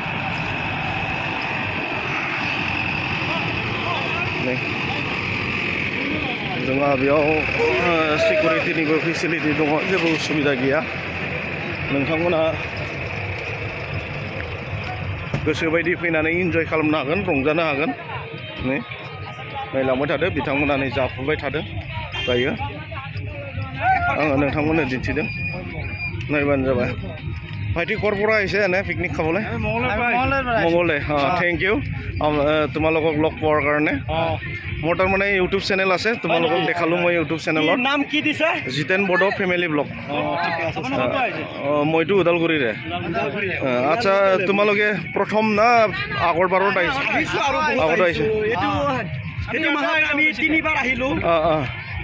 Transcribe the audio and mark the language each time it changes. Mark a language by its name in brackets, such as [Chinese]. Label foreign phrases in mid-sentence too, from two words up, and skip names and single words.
[Bodo] जोंहा बेयाव सिकिउरिटिनिबो फेसिलिटि दङ जेबो उसुबिदा गैया नोंथांमोना गोसोबायदि फैनानै इन्जय खालामनो हागोन रंजानो हागोन नै नायलांबाय थादो बिथांमोना नै जाफुबाय थादों दायो आङो नोंथांमोननो दिन्थिदों नायबानो जाबाय ভাইটি [Assamese] ক'ৰ পৰা আহিছে এনে পিকনিক খাবলৈ মঙলদৈ থেংক ইউ তোমালোকক লগ পোৱাৰ কাৰণে মোৰ তাৰমানে ইউটিউব চেনেল আছে তোমালোকক দেখালোঁ মই ইউটিউব চেনেলত নাম কি দিছে জিতেন বড়ো ফেমিলি ব্লগ মইতো ওদালগুৰিৰে আচ্ছা তোমালোকে প্ৰথম না আগৰবাৰত আহিছে আগতে আহিছে